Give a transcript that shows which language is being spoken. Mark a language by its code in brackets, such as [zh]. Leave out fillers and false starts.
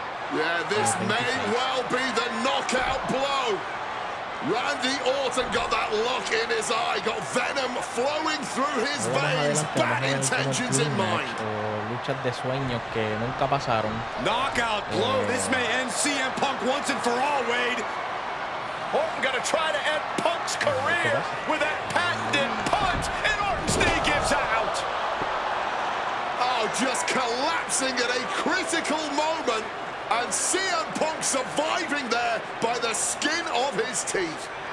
[en] Yeah, this may well be the knockout blow. Randy Orton got that look in his eye, got venom flowing through his veins, bad intentions in mind. [es] Luchas de sueños que nunca pasaron. [en] Knockout blow. This may end CM Punk once and for all, Wade. Orton gonna try to end Punk's career with that patented punch, and Orton's knee gives out. Oh, just collapsing at a critical moment. And CM Punk surviving there by the skin of his teeth.